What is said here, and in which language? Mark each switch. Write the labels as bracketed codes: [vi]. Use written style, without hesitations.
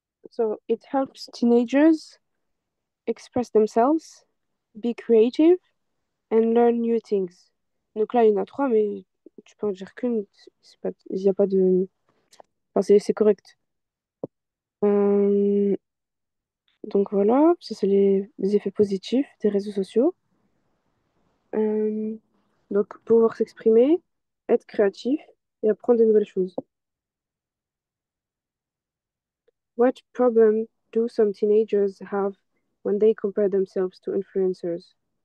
[en] So, it helps teenagers express themselves, be creative, and learn new things. [fr] Donc là, il y en a trois, mais tu peux en dire qu'une. C'est pas, il n'y a pas de. Enfin, c'est correct. Euh, donc voilà, ça c'est les effets positifs des réseaux sociaux. Euh, donc pouvoir s'exprimer, être créatif et apprendre de nouvelles choses. [en] What problem do some teenagers have when they compare themselves to influencers?